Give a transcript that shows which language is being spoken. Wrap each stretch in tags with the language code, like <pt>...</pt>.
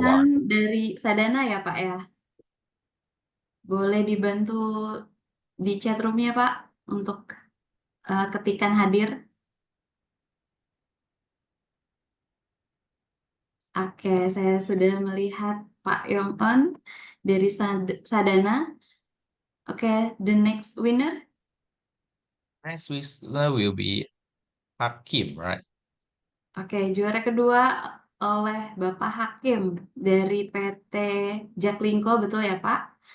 <id>Yongsan dari Sadana ya Pak ya? Boleh dibantu di chat room-nya Pak untuk ketikan hadir. Oke, saya sudah melihat Pak Yong-on dari Sadana.</id> <en>Oke, the next winner. Next winner will be Hakim, right?</en> <id>Oke, juara kedua oleh Bapak Hakim dari PT Jaklingko, betul ya Pak?</id>